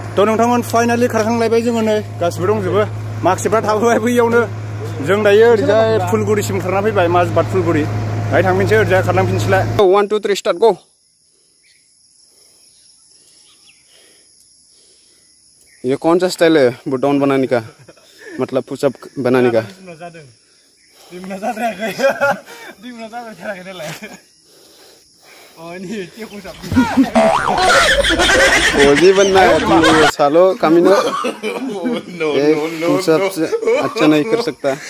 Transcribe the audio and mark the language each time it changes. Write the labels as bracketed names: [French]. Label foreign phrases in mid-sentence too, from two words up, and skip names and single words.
[Bodo] थ' नोंथांमोन फाइनालि खारखांलायबाय जोङो नै गासिबो दंजोबो माखासेफ्रा थाबोबाय बैयावनो जों दायो ओरैजाय फुलगुरिसिम खारना फैबाय माजबाद फुलगुरि दायो थांफिनसै ओरैजाय खारलांफिनसैलाय 1 2 3 [English] start go [Hindi] ये कौन सा स्टाइल है बुटाउन बनाने का मतलब पुशअप बनाने का फौजी बनना है तुम सालो कामिनो पुशअप से अच्छा नहीं कर सकता